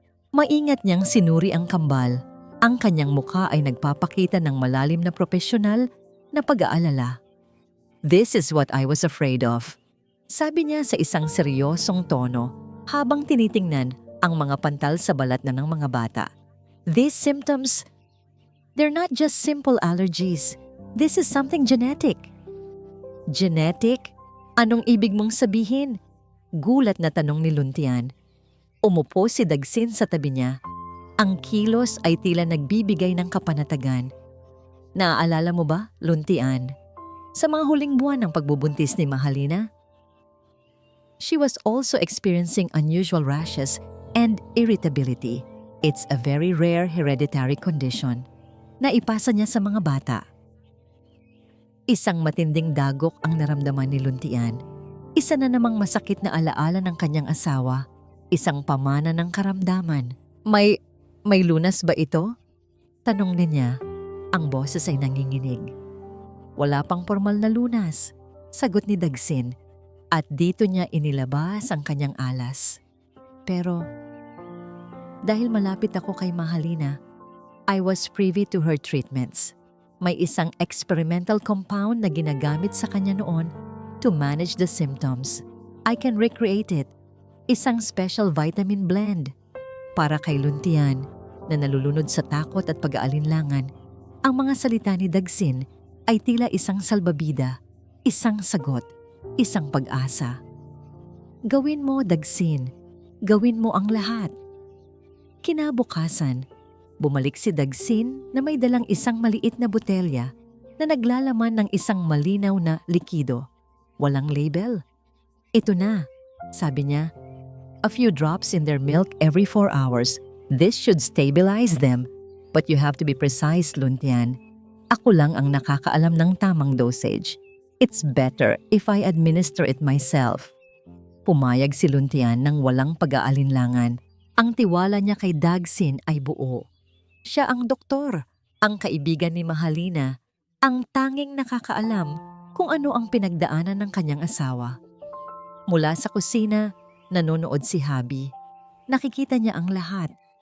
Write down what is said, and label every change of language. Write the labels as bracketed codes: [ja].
[tl] Maingat niyang sinuri ang kambal. Ang kanyang mukha ay nagpapakita ng malalim na propesyonal na pag-aalala. [en] "This is what I was afraid of," [tl] sabi niya sa isang seryosong tono habang tinitingnan ang mga pantal sa balat na ng mga bata. [en] "These symptoms, they're not just simple allergies. This is something genetic." [tl] "Genetic? Anong ibig mong sabihin?" Gulat na tanong ni Luntian. Umupo si Dagsin sa tabi niya. Ang kilos ay tila nagbibigay ng kapanatagan. Naaalala mo ba, Luntian, sa mga huling buwan ng pagbubuntis ni Mahalina? [en] She was also experiencing unusual rashes and irritability. It's a very rare hereditary condition [tl] na ipasa niya sa mga bata. Isang matinding dagok ang naramdaman ni Luntian. Isa na namang masakit na alaala ng kanyang asawa. Isang pamana ng karamdaman. May lunas ba ito? Tanong niya. Ang boses ay nanginginig. "Wala pang formal na lunas," sagot ni Dagsin. At dito niya inilabas ang kanyang alas. "Pero dahil malapit ako kay [en] Mahalina, I was privy to her treatments. [tl] May isang experimental compound na ginagamit sa kanya noon [en] to manage the symptoms. I can recreate it. Isang special vitamin blend." [tl] Para kay Luntian na nalulunod sa takot at pag-aalinlangan, ang mga salita ni Dagsin ay tila isang salbabida, isang sagot, isang pag-asa. "Gawin mo, Dagsin. Gawin mo ang lahat." Kinabukasan, bumalik si Dagsin na may dalang isang maliit na botelya na naglalaman ng isang malinaw na likido. Walang label. "Ito na," sabi niya. [en] "A few drops in their milk every 4 hours. This should stabilize them. But you have to be precise, Luntian. [tl] Ako lang ang nakakaalam ng tamang dosage. [en] It's better if I administer it myself." [tl] Pumayag si Luntian nang walang pag-aalinlangan. Ang tiwala niya kay Dagsin ay buo. Siya ang doktor, ang kaibigan ni Mahalina, ang tanging nakakaalam kung ano ang pinagdaanan ng kanyang asawa. Mula sa kusina, Nanonood si Habi. Nakikita niya ang lahat.